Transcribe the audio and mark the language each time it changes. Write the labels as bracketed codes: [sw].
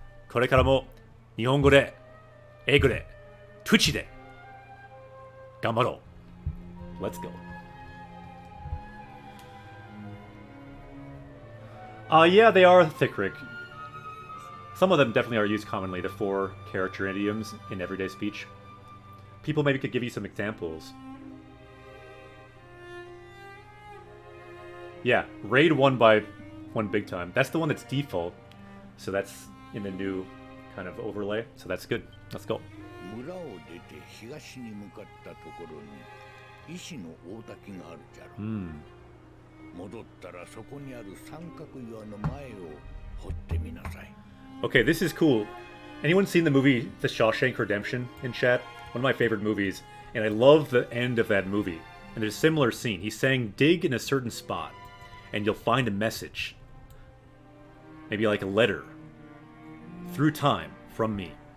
[ja] これからも日本語で、英語で、Twitch で頑張ろう. [en] Let's go. Yeah, they are thick, Rick. Some of them definitely are used commonly, the 4-character idioms in everyday speech. People maybe could give you some examples. Yeah, raid won by one big time. That's the one that's default. So that's in the new kind of overlay. So that's good. Let's go. [ja] 村を出て東に向かったところに石の大滝があるじゃろ。戻ったらそこにある三角岩の前を掘ってみなさい。 [en] Okay, this is cool. Anyone seen the movie The Shawshank Redemption in chat? One of my favorite movies. And I love the end of that movie. And there's a similar scene. He's saying dig in a certain spot. And you'll find a message. Maybe like a letter. Through time. From me.